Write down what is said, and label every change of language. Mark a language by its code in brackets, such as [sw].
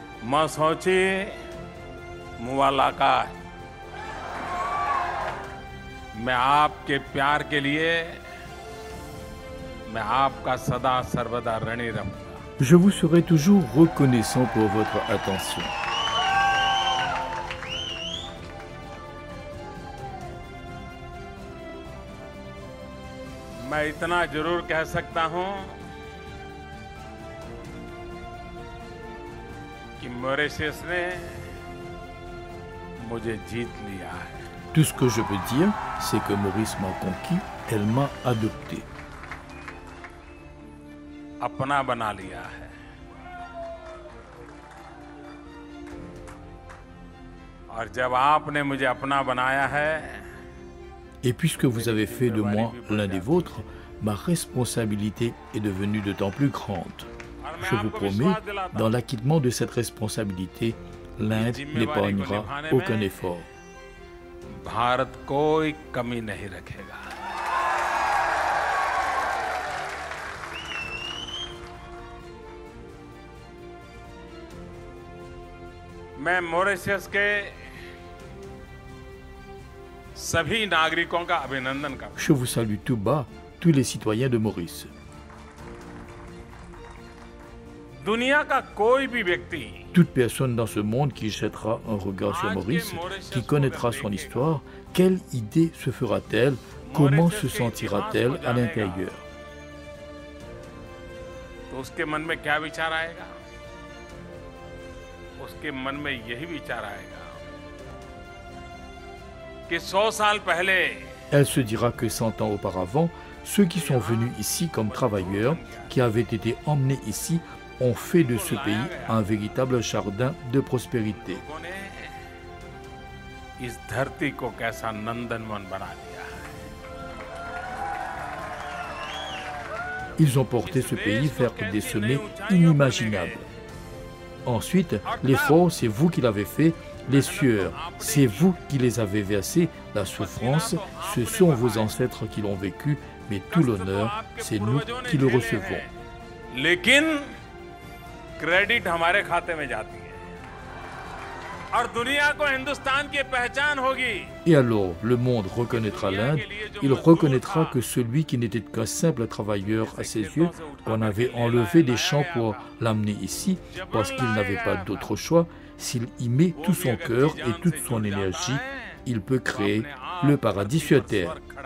[hi] मैं सोची मुलाकात मैं आपके प्यार के लिए मैं आपका सदा सर्वदा ऋणी रहूंगा. [fr] Je vous serai toujours reconnaissant pour votre attention. [hi] मैं इतना जरूर कह सकता हूं कि मॉरिशस ने मुझे जीत लिया है. [fr] Tout ce que je peux dire, c'est que Maurice m'a conquis, elle m'a adopté. [hi] अपना बना लिया है. और जब आपने मुझे अपना बनाया है, [fr] Et puisque vous avez fait de moi l'un des vôtres, ma responsabilité est devenue d'autant plus grande. Je vous promets, dans l'acquittement de cette responsabilité, l'Inde n'épargnera aucun effort. [hi] Bharat कोई कमी नहीं रखेगा. मैं मॉरिशस के सभी नागरिकों का अभिनंदन करता हूं. [fr] Je vous salue tout bas, tous les citoyens de Maurice. [hi] दुनिया का कोई भी व्यक्ति [fr] Toute personne dans ce monde qui jettera un regard sur Maurice, qui connaîtra son histoire, quelle idée se fera-t-elle? Comment se sentira-t-elle à l'intérieur? [hi] तो उसके मन में क्या विचार आएगा? उसके मन में यही विचार आएगा कि 100 साल पहले [fr] Elle se dira que 100 ans auparavant, ceux qui sont venus ici comme travailleurs, qui avaient été emmenés ici, ont fait de ce pays un véritable jardin de prospérité. [hi] लोगों ने इस धरती को कैसा नंदनवन बना दिया है. [fr] Ils ont porté ce pays vers des sommets inimaginables. Ensuite, l'effort, c'est vous qui l'avez fait. Les sueurs, c'est vous qui les avez versées. La souffrance, ce sont vos ancêtres qui l'ont vécu. Mais tout l'honneur, c'est nous qui le recevons. [hi] लेकिन credit हमारे खाते में जाती है और दुनिया को हिंदुस्तान की पहचान होगी. [fr] Et alors, le monde reconnaîtra l'Inde. Il reconnaîtra que celui qui n'était qu'un simple travailleur à ses yeux, qu'on avait enlevé des champs pour l'amener ici, parce qu'il n'avait pas d'autre choix, s'il y met tout son cœur et toute son énergie, il peut créer le paradis sur terre.